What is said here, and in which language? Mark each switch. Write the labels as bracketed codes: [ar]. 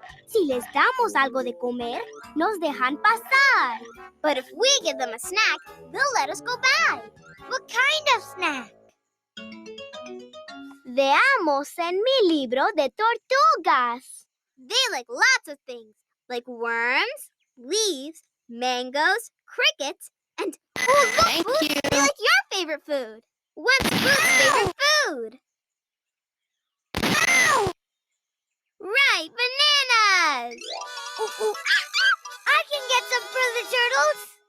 [es] Si les damos algo de comer, nos dejan pasar. [en] But if we give them a snack, they'll let us go by. What kind of snack? [es] Veamos en mi libro de tortugas. [en] They like lots of things, like worms, leaves, mangoes, crickets, and oh, look, Thank Boots, you. they like your favorite food. What's Boots' favorite food? Ow! Right, bananas! Ooh, ooh. I can get some for the turtles.